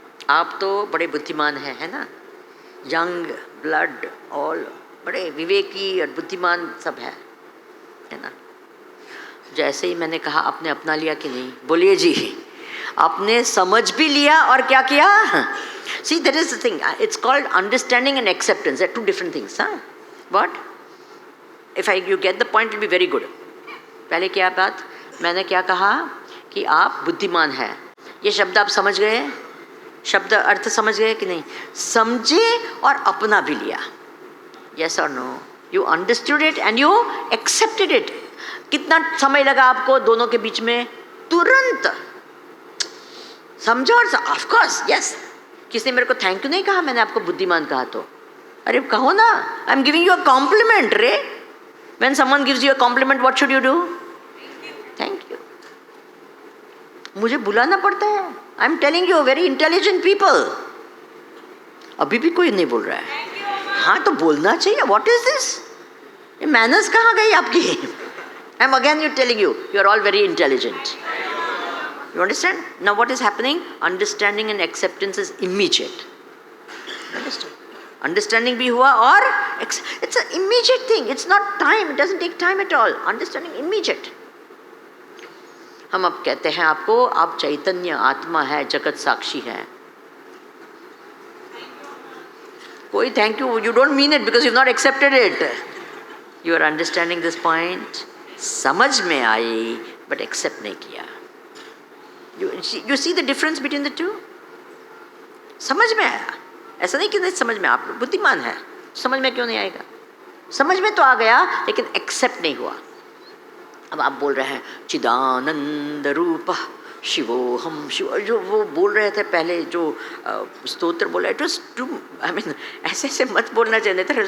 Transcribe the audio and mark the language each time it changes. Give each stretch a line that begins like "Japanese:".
Hindi: आप तो बड़े बुद्धिमान हैं, है ना। यंग ब्लड, ऑल बड़े विवेकी और बुद्धिमान सब है ना। जैसे ही मैंने कहा, आपने अपना लिया कि नहीं? बोलिए जी। आपने समझ भी लिया और क्या किया?
English: See, that is the thing. It's called understanding and acceptance. They're two different things. Huh? What? If you get the point, it'll be very good.
Hindi: पहले क्या बात मैंने क्या कहा कि आप बुद्धिमान हैं। ये शब्द आप समझ गए? शब्द अर्थ समझ गए कि नहीं? समझे और अपना भी लिया।
English: Yes or no? You understood it and you accepted it.
Hindi: कितना समय लगा आपको दोनों के बीच में? तुरंत समझो और
English: Of course yes.
Hindi: किसने मेरे को थैंक यू नहीं कहा? मैंने आपको बुद्धिमान कहा तो अरे कहो ना,
English: I am giving you a compliment रे. When someone gives you a compliment what should you do? Thank you.
Hindi: मुझे बुलाना पड़ता है.
English: I am telling you, very intelligent people.
Hindi: अभी भी कोई नहीं बोल रहा है. हाँ तो बोलना चाहिए.
English: What is this?
Hindi: ये मैनर्स कहाँ गई आपकी?
English: I am again you telling you, you are all very intelligent. You understand? Now what is happening? Understanding and acceptance is immediate. Understand? Understanding
Hindi: भी हुआ और
English: it's an immediate thing. It's not time. It doesn't take time at all. Understanding immediate.
Hindi: हम अब कहते हैं आपको, आप चैतन्य आत्मा है, जगत साक्षी है.
English: कोई thank you, you don't mean it because you've not accepted it. You are understanding this point.
Hindi: समझ में आई
English: but
Hindi: accept नहीं किया.
English: You see the difference between the two?
Hindi: समझ में आया. ऐसा नहीं कि नहीं समझ में, आप बुद्धिमान है, समझ में क्यों नहीं आएगा? समझ में तो आ गया लेकिन एक्सेप्ट नहीं हुआ. अब आप बोल रहे हैं चिदानंद रूप शिवोहम शिव, जो वो बोल रहे थे पहले, जो स्तोत्र बोला,
English: it was too, I mean
Hindi: ऐसे ऐसे मत बोलना चाहिए था.